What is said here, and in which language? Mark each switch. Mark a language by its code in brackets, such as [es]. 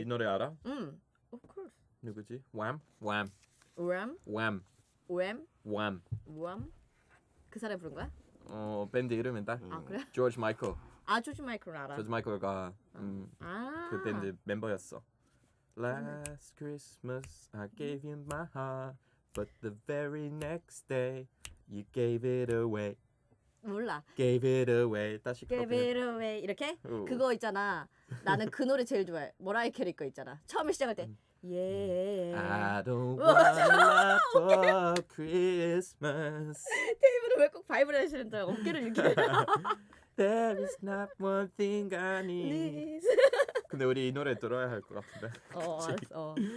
[ko] 이 노래 알아? [en] Of course. [ko] 누구지? Wham? Wham. [en] Wham, Wham. Wham, Wham. [ko] Wham. 그 사람이 부른 거야? 밴드 이름은 딱 아 그래? 조지 마이클. 조지 마이클 알아. 조지 마이클가 그 밴드 멤버였어. [en] Last Christmas I gave you my heart, but the very next day you gave it away. [ko] 몰라. [en] Gave it away. 다시 Give it away 이렇게? [ko] 그거 있잖아. 나는 그 노래 제일 좋아해. 모라이 캐리 거 있잖아. 처음에 시작할 때 Yeah. [en] I don't want love for Christmas. [ko] 테이블은 왜 꼭 바이브레이션을 어깨를 이렇게 [en] There is not one thing I need. [ko] 근데 우리 이 노래 들어야 할 것 같은데. 알았어.